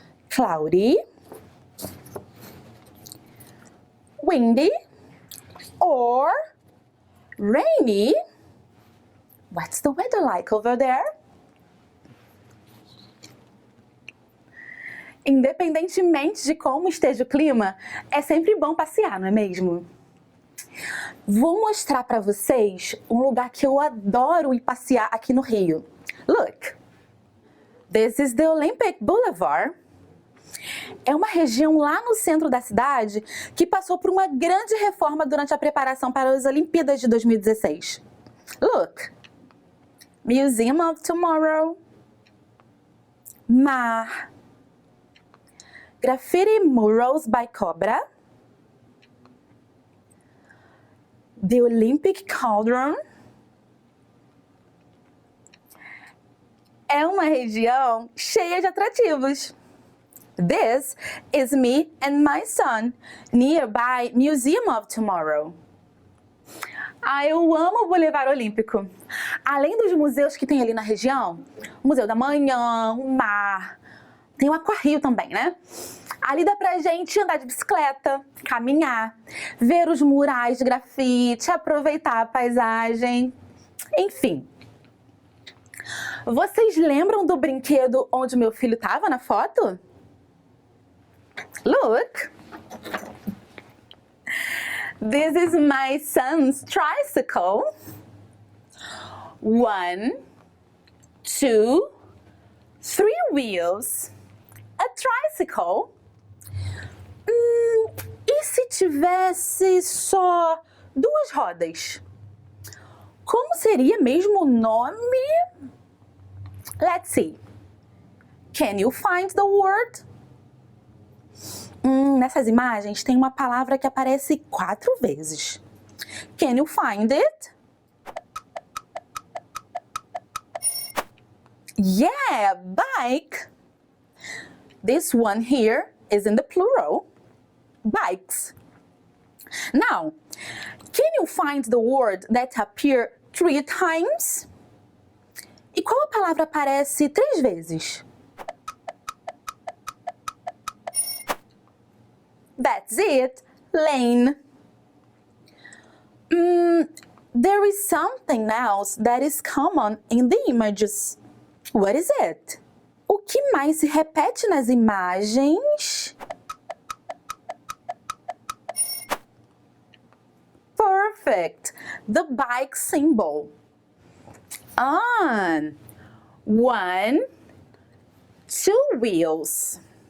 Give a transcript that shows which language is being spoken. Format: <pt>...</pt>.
<en>Cloudy? Windy? Or rainy? What's the weather like over there?</en> <pt>Independentemente de como esteja o clima, é sempre bom passear, não é mesmo? Vou mostrar para vocês um lugar que eu adoro ir passear aqui no Rio.</pt> <en>Look! This is the Olympic Boulevard.</en> <pt>É uma região lá no centro da cidade que passou por uma grande reforma durante a preparação para as Olimpíadas de 2016.</pt> <en>Look! Museum of Tomorrow. Mar. Graffiti murals by Cobra. The Olympic Cauldron.</en> <pt>É uma região cheia de atrativos.</pt> <en>This is me and my son, nearby Museum of Tomorrow.</en> <pt>Eu amo o Boulevard Olímpico. Além dos museus que tem ali na região, o Museu da Manhã, o Mar, tem o Aquarrio também, né? Ali dá pra gente andar de bicicleta, caminhar, ver os murais de grafite, aproveitar a paisagem, enfim. Vocês lembram do brinquedo onde meu filho estava na foto?</pt> <en>Look! This is my son's tricycle. 1, 2, 3 wheels. A tricycle.</en> <pt>E se tivesse só 2 rodas? Como seria mesmo o nome?</pt> <en>Let's see. Can you find the word?</en> <pt>Nessas imagens tem uma palavra que aparece 4 vezes.</pt> <en>Can you find it? Yeah, bike. This one here is in the plural. Bikes. Now, can you find the word that appear 3 times?</en> <pt>E qual a palavra aparece 3 vezes?</pt> <en>That's it, lane. There is something else that is common in the images. What is it?</en> <pt>O que mais se repete nas imagens?</pt> <en>Perfect! The bike symbol. 1, 2 wheels.</en>